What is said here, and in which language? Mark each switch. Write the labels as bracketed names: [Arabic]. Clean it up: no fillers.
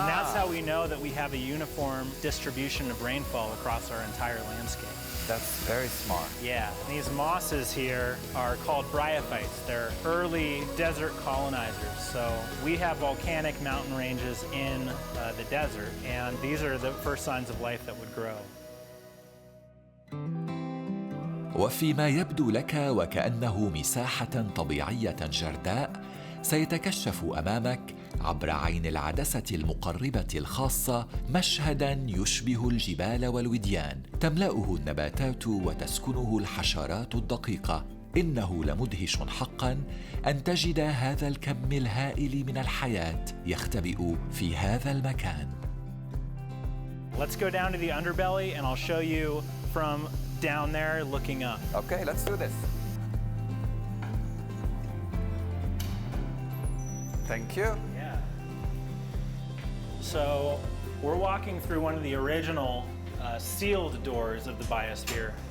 [English] And that's how we know that we have a uniform distribution of rainfall across our entire landscape. That's very smart. Yeah, these mosses here are called bryophytes. They're early desert colonizers. So we have volcanic mountain ranges in the desert, and these are the first signs of life that would grow. [Arabic] وفيما يبدو لك وكأنه مساحة طبيعية جرداء، سيتكشف أمامك عبر عين العدسة المقربة الخاصة مشهداً يشبه الجبال والوديان، تملأه النباتات وتسكنه الحشرات الدقيقة. إنه لمدهش حقاً أن تجد هذا الكم الهائل من الحياة يختبئ في هذا المكان. [English] Let's go down to the underbelly and I'll show you from down there looking up. Okay, let's do this. Thank you. Yeah. So we're walking through one of the original sealed doors of the Biosphere.